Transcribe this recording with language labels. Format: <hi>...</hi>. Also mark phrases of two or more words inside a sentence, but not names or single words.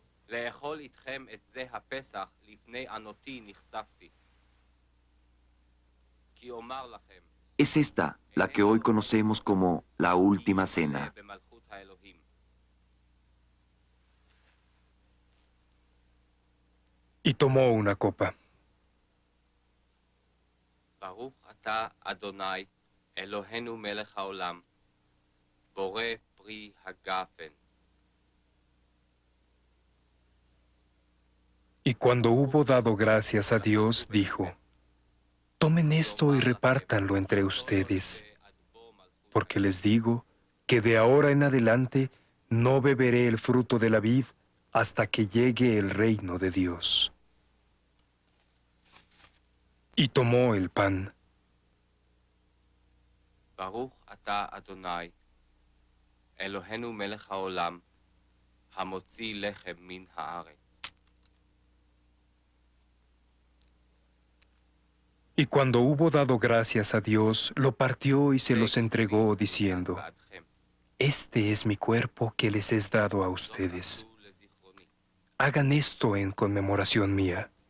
<es>Es esta la que hoy conocemos como la Última Cena. Y tomó una copa.</es> <he>ברוך אתה אדני אלהינו מלך העולם בורא פרי הגפן.</he> <es>Y cuando hubo dado gracias a Dios, dijo: Tomen esto y repártanlo entre ustedes, porque les digo que de ahora en adelante no beberé el fruto de la vid hasta que llegue el reino de Dios. Y tomó el pan.</es> <he>ברוך אתה אדני אלהינו מלך העולם המוציא לחם מן הארץ.</he> <es>Y cuando hubo dado gracias a Dios, lo partió y se los entregó, diciendo: Este es mi cuerpo que les es dado a ustedes. Hagan esto en conmemoración mía.</es>